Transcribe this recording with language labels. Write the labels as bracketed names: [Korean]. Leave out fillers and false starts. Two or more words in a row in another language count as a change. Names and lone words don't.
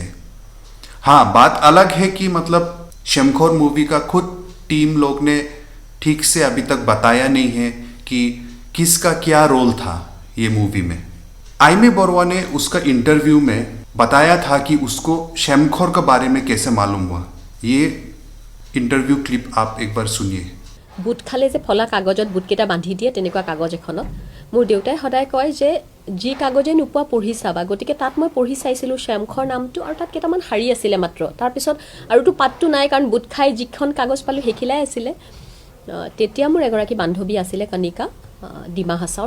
[Hindi] हाँ, बात अलग है कि मतलब शेमखोर मूवी का खुद टीम लोग ने ठीक से अभी तक बताया नहीं है कि किसका क्या रोल था ये मूवी में। आइमी बरुआ ने उसका इंटरव्यू में बताया था कि उसको शेमखोर के बारे में कैसे मालूम हुआ। ये इंटरव्यू क्लिप आप एक बार सुनिए। [Assamese] বুট খালে যে ফলা কাগজত বুটকেইটা বান্ধি দিয়ে তেনেকুৱা কাগজ এখনত মোৰ দেউতাই সদায় কয় যে যি কাগজে নোপোৱা পঢ়ি চাবা। গতিকে তাত মই পঢ়ি চাইছিলোঁ শ্যামখৰ নামটো, আৰু তাত কেইটামান শাৰী আছিলে মাত্ৰ। তাৰপিছত আৰুতো পাতটো নাই, কাৰণ বুট খাই যিখন কাগজ পালোঁ সেইখিলাই আছিলে। তেতিয়া মোৰ এগৰাকী বান্ধৱী আছিলে কণিকা, ডিমা হাছাওৰ।